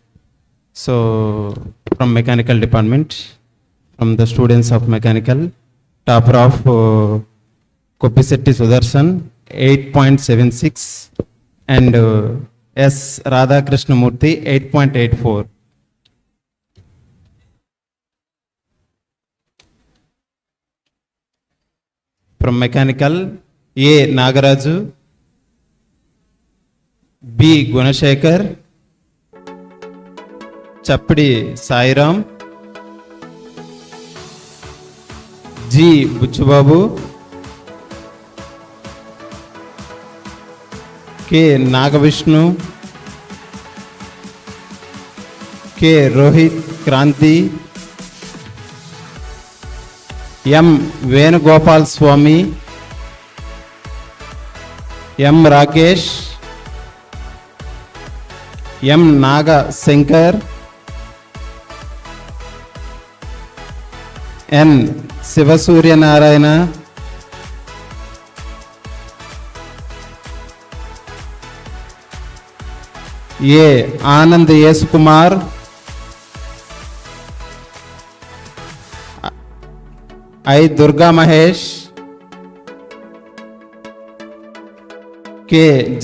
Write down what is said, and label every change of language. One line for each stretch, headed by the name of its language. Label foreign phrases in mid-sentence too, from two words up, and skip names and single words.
English: So, from mechanical department, from the students of mechanical, topper of Koppisetti Sudarshan, 8.76, and S. Radha Krishnamurthy, 8.84. From mechanical, A. Nagaraju, B. Gunashekar, Chappadi Sairam, G. Buchubabu, K. Nagavishnu, K. Rohit Kranti, M. Venugopal Swami, M. Rakesh, M. Naga Shankar, N. Sivasurya Narayana, A. Anand Yeskumar, I. Durga Mahesh, K.